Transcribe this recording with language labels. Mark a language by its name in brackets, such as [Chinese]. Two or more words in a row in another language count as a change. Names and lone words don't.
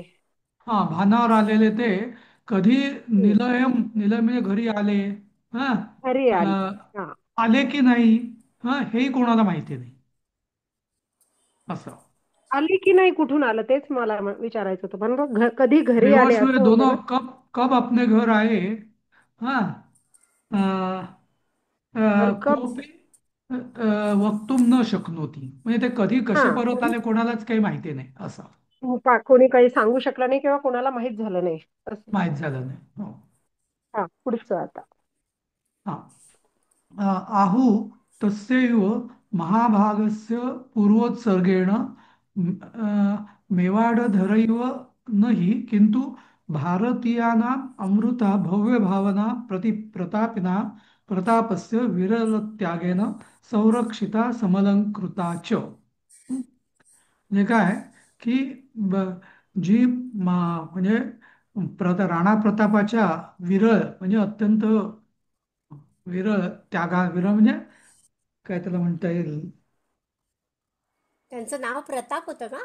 [Marathi] हा, भानावर आलेले ते कधी हम्म. निलयम निलय म्हणजे घरी आले. हा. घरी आले. अ, हा. आले की नाही हा हेही कोणाला माहिती नाही असं. आली की नाही, कुठून आलं तेच मला विचारायचं होतं. पण मग कधी घरी आले [Hindi] बेहोश हुए [Marathi] असं होतं [Hindi] दोनों [Marathi] ना. [Hindi] कब कब अपने घर आए. हाँ। अ, और कब. [Sanskrit] कोपी वक्तुम न शकनोती [Marathi] म्हणजे ते कधी हा, कसे परत आले कोणालाच काही माहिती नाही असं. कोणी काही सांगू शकलं नाही किंवा कोणाला माहित झालं नाही असं. माहित झालं नाही हो. हा, पुढचं आता. हा. [Sanskrit] आहु तस्यैव महाभागस्य पूर्वोत्सर्गेण मेवाडधरैव न हि किन्तु भारतीयानाम् अमृता भव्यभावना प्रतापिना प्रतापस्य विरलत्यागेन संरक्षिता समलंकृता च. [Marathi] म्हणजे काय की जी म्हणजे राणा प्रतापाच्या विरळ म्हणजे अत्यंत विरळ विरळ म्हणजे काय त्याला म्हणता येईल. त्यांचं नाव प्रताप होतं का?